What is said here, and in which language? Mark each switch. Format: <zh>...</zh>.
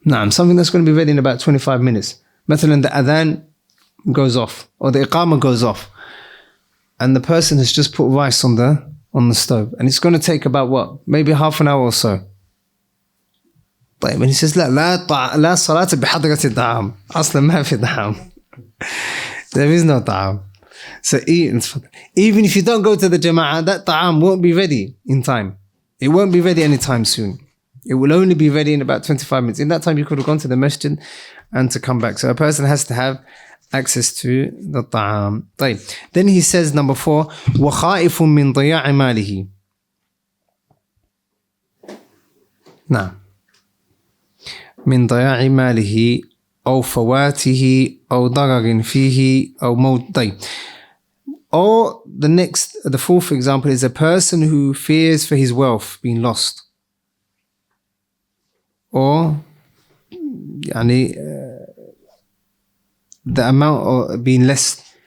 <en>Something that's going to be ready in about 25 minutes. مثلا the adhan goes off or the iqamah goes off and the person has just put rice on the stove and it's going to take about what? Maybe half an hour or so.</en> <ar>طيب</ar> <en>and he says</en> <ar>لا صلاة بحضرة الطعام أصلا ما في طعام.</ar> <en>There is no طعام. So even if you don't go to the Jama'ah, that ta'am won't be ready in time. It won't be ready anytime soon. It will only be ready in about 25 minutes. In that time, you could have gone to the masjid and to come back. So a person has to have access to the ta'am.</en> <ar>طيب.</ar> <en>Then he says, number 4,</en> <ar>وَخَائِفٌ مِّن ضِيَاعِ مَالِهِ. نعم. من ضياع ماله أو فواته أو ضرر فيه أو موت. طيب.</ar> <en>Or the fourth example is a person who fears for his wealth being lost. Or يعني, the amount of being less.</en>